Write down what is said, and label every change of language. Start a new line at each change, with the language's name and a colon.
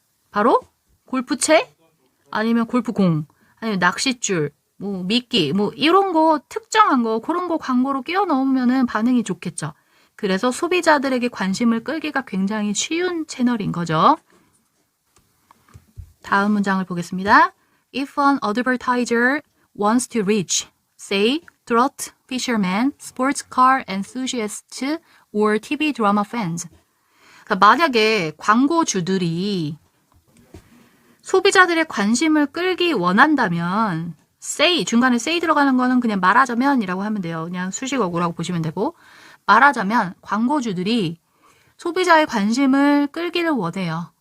Korean: 바로 골프채, 아니면 골프공, 아니면 낚싯줄, 뭐 미끼, 뭐 이런 거 특정한 거 그런 거 광고로 끼워 넣으면은 반응이 좋겠죠. 그래서 소비자들에게 관심을 끌기가 굉장히 쉬운 채널인 거죠. 다음 문장을 보겠습니다.
English: If an advertiser wants to reach, say, trot fishermen, sports car enthusiasts, or TV drama fans.
Korean: 그러니까 만약에 광고주들이 소비자들의 관심을 끌기 원한다면 say, 중간에 say 들어가는 거는 그냥 말하자면 이라고 하면 돼요. 그냥 수식어구라고 보시면 되고 말하자면 광고주들이 소비자의 관심을 끌기를 원해요.